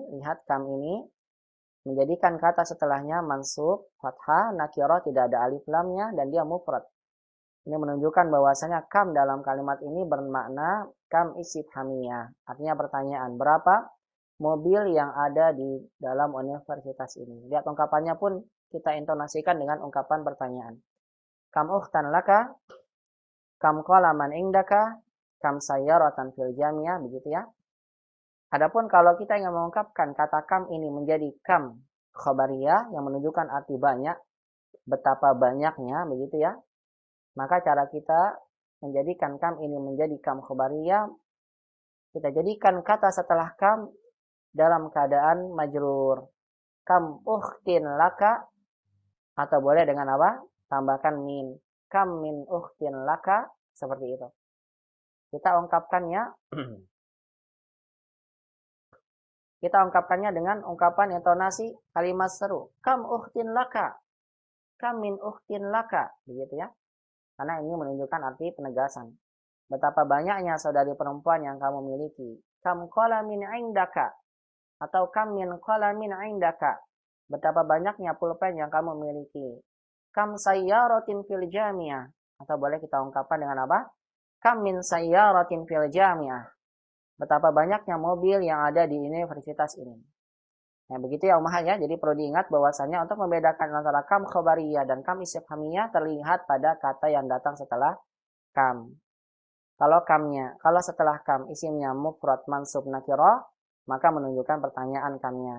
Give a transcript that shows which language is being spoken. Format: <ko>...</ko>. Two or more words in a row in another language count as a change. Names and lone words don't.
<id>Lihat kam ini menjadikan kata setelahnya</id> <ar>منصوب فتحة نكرة,</ar> <id>tidak ada alif lamnya dan dia mufrad. Ini menunjukkan bahwasanya kam dalam kalimat ini bermakna</id> <ar>كم الاستفهامية.</ar> <id>Artinya pertanyaan, berapa mobil yang ada di dalam universitas ini? Lihat ungkapannya pun kita intonasikan dengan ungkapan pertanyaan.</id> <ar>كم أختًا لك، كم قلمًا عندك، كم سيارةً في الجامعة,</ar> <id>begitu ya. Adapun kalau kita ingin mengungkapkan kata kam ini menjadi</id> <ar>كم الخبرية</ar> <id>yang menunjukkan arti banyak, betapa banyaknya, begitu ya. Maka cara kita menjadikan kam ini menjadi</id> <ar>كم الخبرية,</ar> <id>kita jadikan kata setelah kam dalam keadaan majrur.</id> <ar>كم أختٍ لك,</ar> <id>atau boleh dengan apa?</id> <ar>Tambahkan min. كم من أختٍ لك,</ar> <id>seperti itu. Kita ungkapkannya dengan ungkapan intonasi kalimat seru.</id> <ar>كم أختٍ لك. كم من أختٍ لك,</ar> <id>begitu ya. Karena ini menunjukkan arti penegasan. Betapa banyaknya saudari perempuan yang kamu miliki.</id> <ar>كم قلمٍ عندك, atau كم من قلمٍ عندك.</ar> <id>Betapa banyaknya pulpen yang kamu miliki.</id> <ar>كم سيارةٍ في الجامعة,</ar> <id>atau boleh kita ungkapkan dengan apa?</id> <ar>كم من سيارةٍ في الجامعة.</ar> <id>Betapa banyaknya mobil yang ada di universitas ini. Nah, begitu ya Ummah ya. Jadi perlu diingat bahwasanya untuk membedakan antara</id> <ar>كم الخبرية</ar> <id>dan</id> <ar>كم الاستفهامية</ar> <id>terlihat pada kata yang datang setelah kam. Kalau setelah kam isimnya</id> <ar>مفرد منصوب نكرة,</ar> <id>maka menunjukkan pertanyaan kamnya.</id>